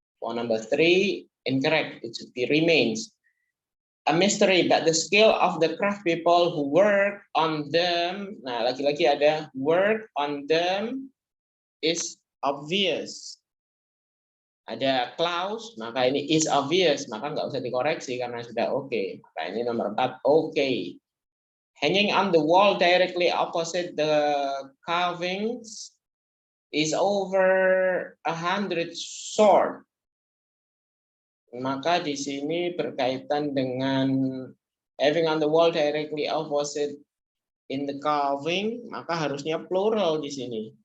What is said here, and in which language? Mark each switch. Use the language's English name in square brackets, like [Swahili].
[English] For number 3, incorrect, it should be remains a mystery, but the skill of the craft people who work on them, [Indonesian] nah lagi-lagi ada [English] work on them is obvious. [Indonesian] Ada clause, maka ini [English] is obvious, [Indonesian] maka nggak usah dikoreksi karena sudah oke. Maka ini nomor 4, oke. [English] Hanging on the wall directly opposite the carvings is over 100 sword. [Indonesian] Maka di sini berkaitan dengan [English] having on the wall directly opposite in the carving, [Indonesian] maka harusnya plural di sini.